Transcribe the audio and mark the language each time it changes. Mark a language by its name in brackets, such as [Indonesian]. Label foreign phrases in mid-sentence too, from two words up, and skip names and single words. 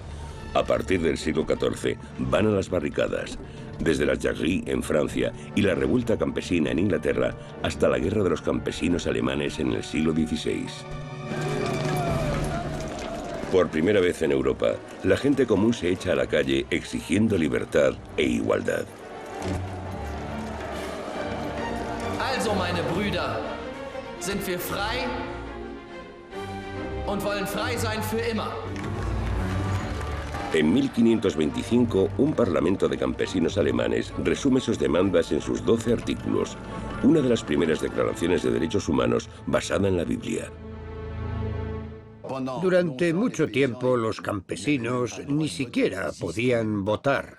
[Spanish] A partir del siglo XIV van a las barricadas, desde las Jarries en Francia y la revuelta campesina en Inglaterra hasta la guerra de los campesinos alemanes en el siglo XVI. Por primera vez en Europa, la gente común se echa a la calle exigiendo libertad e igualdad. [German] Also, meine Brüder, sind wir frei und wollen frei sein für immer. [Spanish] En 1525, un parlamento de campesinos alemanes resume sus demandas en sus 12 artículos, una de las primeras declaraciones de derechos humanos basada en la Biblia. Durante mucho tiempo los campesinos ni siquiera podían votar.